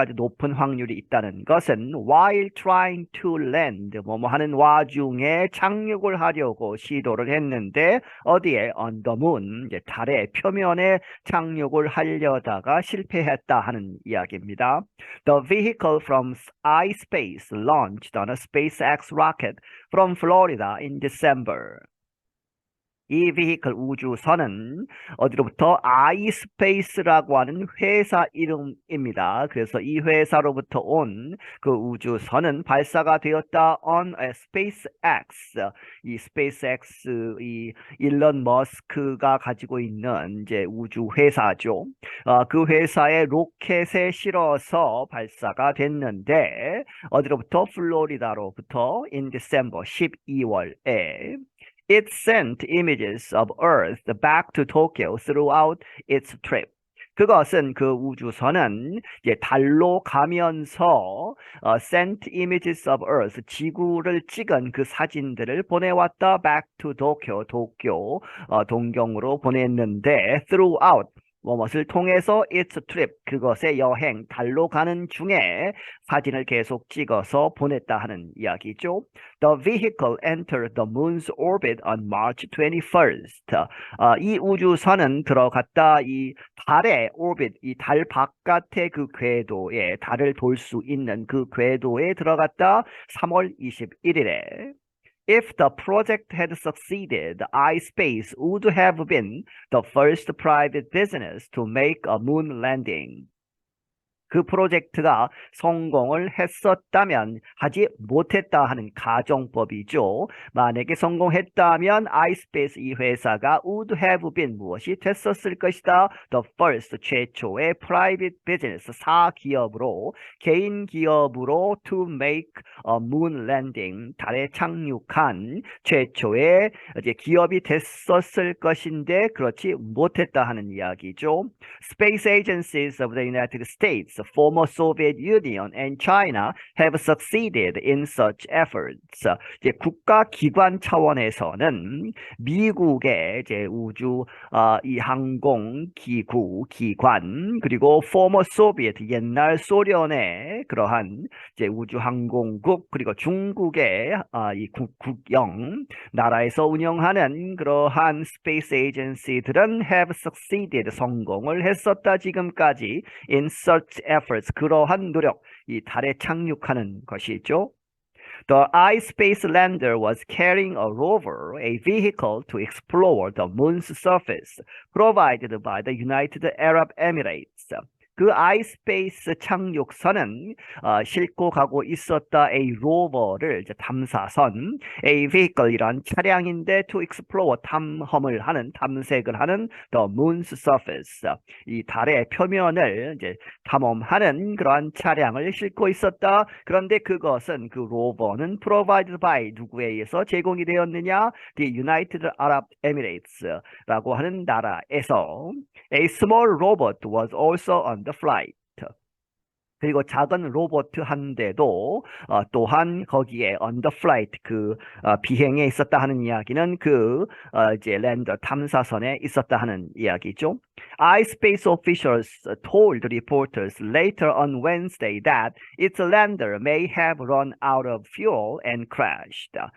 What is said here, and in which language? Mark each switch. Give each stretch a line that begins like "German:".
Korean: 아주 높은 확률이 있다는 것은
English: while trying to land
Korean: 뭐뭐 하는 와중에 착륙을 하려고 시도를 했는데 어디에
English: on the moon
Korean: 이제 달의 표면에 착륙을 하려다가 실패했다 하는 이야기입니다.
English: The vehicle from iSpace launched on a SpaceX rocket from Florida in December.
Korean: 이 vehicle 우주선은 어디로부터 iSpace라고 하는 회사 이름입니다. 그래서 이 회사로부터 온 그 우주선은 발사가 되었다
English: on a SpaceX.
Korean: 이 SpaceX 이 일론 머스크가 가지고 있는 이제 우주 회사죠. 그 회사의 로켓에 실어서 발사가 됐는데 어디로부터 플로리다로부터
English: in December
Korean: 12월에
English: It sent images of Earth back to Tokyo throughout its trip.
Korean: 그것은 그 우주선은 이제 달로 가면서
English: sent images of Earth
Korean: 지구를 찍은 그 사진들을 보내왔다
English: back to Tokyo
Korean: 도쿄 동경으로 보냈는데 throughout 무엇을 통해서
English: its trip
Korean: 그것의 여행 달로 가는 중에 사진을 계속 찍어서 보냈다 하는 이야기죠.
English: The vehicle entered the moon's orbit on March 21st.
Korean: 이 우주선은 들어갔다 이 달의 orbit, 이 달 바깥의 그 궤도에 달을 돌 수 있는 그 궤도에 들어갔다 3월 21일에.
English: If the project had succeeded, iSpace would have been the first private business to make a moon landing.
Korean: 그 프로젝트가 성공을 했었다면 하지 못했다 하는 가정법이죠. 만약에 성공했다면 iSpace 이 회사가
English: would have been
Korean: 무엇이 됐었을 것이다.
English: The first
Korean: 최초의
English: private business
Korean: 사기업으로 개인 기업으로
English: to make a moon landing
Korean: 달에 착륙한 최초의 이제 기업이 됐었을 것인데 그렇지 못했다 하는 이야기죠.
English: Space agencies of the United States former Soviet Union and China have succeeded in such efforts.
Korean: 이제 국가 기관 차원에서는 미국의 이제 우주 이 항공 기관 그리고
English: former Soviet
Korean: 옛날 소련의 그러한 이제 우주 항공국 그리고 중국의 이 국영 나라에서 운영하는 그러한 스페이스 에이전시들은
English: have succeeded
Korean: 성공을 했었다 지금까지
English: in such efforts
Korean: 그러한 노력 이 달에 착륙하는 것이죠.
English: The iSpace lander was carrying a rover, a vehicle to explore the moon's surface, provided by the United Arab Emirates.
Korean: 그 iSpace 착륙선은 싣고 가고 있었다 a rover를 이제 탐사선, a vehicle이란 차량인데
English: to explore
Korean: 탐험을 하는 탐색을 하는
English: the moon's surface
Korean: 이 달의 표면을 이제 탐험하는 그러한 차량을 싣고 있었다. 그런데 그것은 그 로버는
English: provided by
Korean: 누구에 의해서 제공이 되었느냐?
English: The United Arab Emirates라고
Korean: 하는 나라에서
English: A small robot was also on the flight.
Korean: 그리고 작은 로봇 한 대도 또한 거기에
English: on the flight
Korean: 비행에 있었다 하는 이야기는 이제 랜더 탐사선에 있었다 하는 이야기죠.
English: iSpace officials told reporters later on Wednesday that its lander may have run out of fuel and crashed.